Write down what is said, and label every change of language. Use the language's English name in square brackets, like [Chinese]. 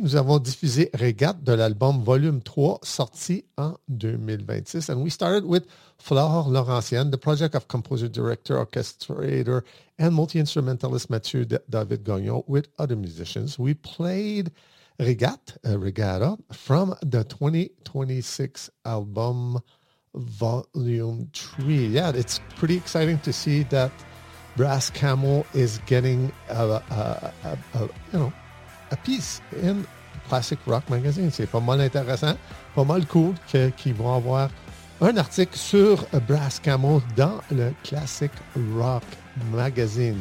[French] Nous avons diffusé Régate de l'album Volume 3, sorti en 2026. [English] And we started with Flore Laurentien, the project of composer, director, orchestrator, and multi-instrumentalist Mathieu David Gagnon with other musicians. We played Regatta from the 2026 album Volume 3. Yeah, it's pretty exciting to see that Brass Camel is getting a piece in Classic Rock Magazine. [French] C'est pas mal intéressant, pas mal cool qu'ils vont avoir un article sur Brass Camel dans le Classic Rock Magazine.